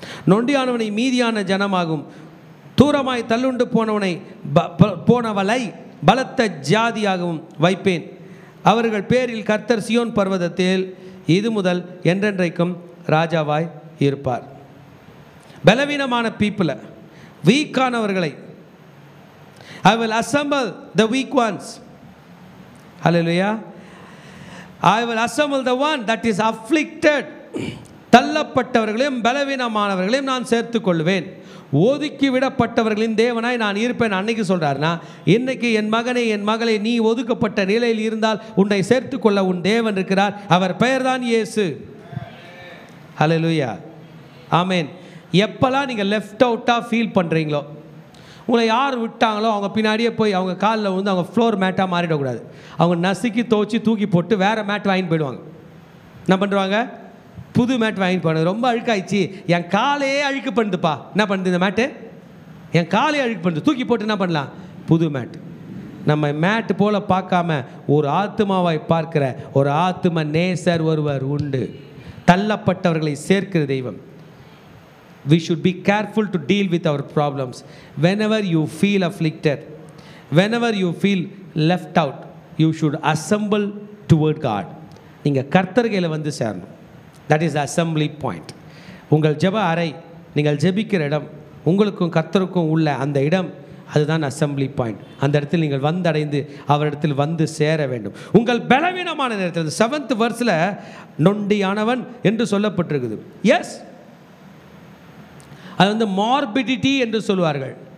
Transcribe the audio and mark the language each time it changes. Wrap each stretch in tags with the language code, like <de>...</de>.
<ta>நொண்டியானவனை மீதியான ஜனமாகும், தூரமாய் தள்ளுண்டு போனவளை பலத்த ஜாதியாகவும் வைப்பேன். அவர்கள் பேரில் கர்த்தர் சியோன் பர்வதத்தில் இது முதல் என்றென்றைக்கும் ராஜாவாய் இருப்பார். பலவீனமான பீப்புளை, வீக்கானவர்களை,</ta> <en>I will assemble the weak ones. Hallelujah. I will assemble the one that is afflicted.</en> <ta>தள்ளப்பட்டவர்களையும் பலவீனமானவர்களையும் நான் சேர்த்துக் கொள்வேன். ஒதுக்கி விடப்பட்டவர்களின் தேவனாய் நான் இருப்பேன். அன்னைக்கு சொல்கிறார்னா, இன்னைக்கு என் மகனே என் மகளே, நீ ஒதுக்கப்பட்ட நிலையில் இருந்தால் உன்னை சேர்த்துக்கொள்ள உன் தேவன் இருக்கிறார். அவர் பெயர் தான் இயேசு. ஹல்லேலூயா. ஆமேன். எப்போல்லாம் நீங்கள் லெஃப்ட் அவுட்டாக ஃபீல் பண்ணுறீங்களோ, உங்களை யார் விட்டாங்களோ அவங்க பின்னாடியே போய் அவங்க காலில் வந்து அவங்க ஃப்ளோர் மேட்டாக மாறிடக்கூடாது. அவங்க நசுக்கி துவச்சி தூக்கி போட்டு வேறு மேட் வாங்கிட்டு போயிடுவாங்க. என்ன பண்ணுவாங்க? புது மேட் வாங்கிட்டு போனாங்க. ரொம்ப அழுக்காயிடுச்சு, என் காலையே அழுக்கு பண்ணுதுப்பா. என்ன பண்ணுது இந்த மேட்டு? என் காலையே அழுக்கு பண்ணுது. தூக்கி போட்டு என்ன பண்ணலாம்? புது மேட். நம்ம மேட்டு போல் பார்க்காம ஒரு ஆத்மாவாய் பார்க்கிற ஒரு ஆத்ம நேசர் ஒருவர் உண்டு. தள்ளப்பட்டவர்களை சேர்க்கிற தெய்வம்.</ta> <en>We should be careful to deal with our problems. Whenever you feel afflicted, whenever you feel left out, you should assemble toward God.</en> <ta>நீங்கள் கர்த்தர்கையில் வந்து சேரணும்.</ta> <en>That is the assembly point.</en> <ta>உங்கள் ஜெப அறை, நீங்கள் ஜெபிக்கிற இடம், உங்களுக்கும் கர்த்தருக்கும் உள்ள அந்த இடம், அதுதான் அசம்பிளி பாயிண்ட். அந்த இடத்தில் நீங்கள் வந்தடைந்து அவரிடத்தில் வந்து சேர வேண்டும். உங்கள் பலவீனமான நேரத்தில் 7th verse நொண்டியானவன் என்று சொல்லப்பட்டிருக்குது. எஸ், அது வந்து மார்பிடிட்டி என்று சொல்வார்கள்.</ta>